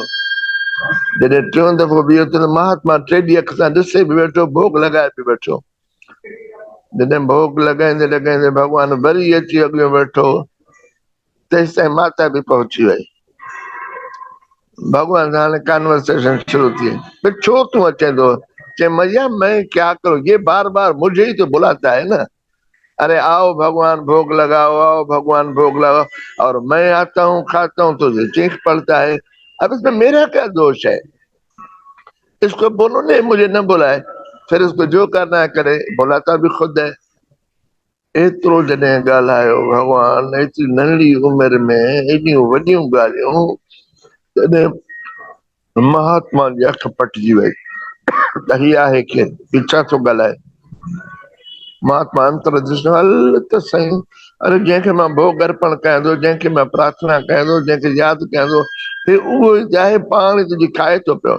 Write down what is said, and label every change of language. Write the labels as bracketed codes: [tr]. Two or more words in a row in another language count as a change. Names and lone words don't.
[sd] जॾहिं टियों दफ़ो बीहो त महात्मा टेडी अख सां ॾिसे बि वेठो, भोग लॻाए बि वेठो। जॾहिं भोग लॻाईंदे लॻाईंदे भगवान वरी अची अॻियां वेठो, तेसि ताईं माता बि पहुची वई। भगवान सां हाणे कॉन्वर्सेशन शुरू थी। फिर छो तूं अचे थो? [hi] चे मैया मैं क्या करूं, ये बार बार मुझे ही तो बुलाता है ना। अरे आओ भगवान भोग लगाओ, आओ भगवान भोग लगाओ, और मैं आता हूँ खाता हूँ तो ये चीख पड़ता है। अब इसमें मेरा क्या दोष है? इसको बोलो नहीं मुझे न बुलाए, फिर इसको जो करना है करे, बुलाता भी खुद है। [sd] एतिरो जॾहिं ॻाल्हायो भगवान, एतिरी नंढी उमिरि में एॾियूं वॾियूं ॻाल्हियूं, तॾहिं महात्मा जी अख पटिजी वई त हीअ आहे केरु, हीउ छा थो ॻाल्हाए। महात्मा अंतर ॾिसो, हल त सही, अरे जंहिंखे मां भोग अर्पण कयां थो, जंहिंखे मां प्रार्थना कयां थो, जंहिंखे यादि कयां थो, हे उहो ई आहे, पाण तुंहिंजी खाए थो पियो।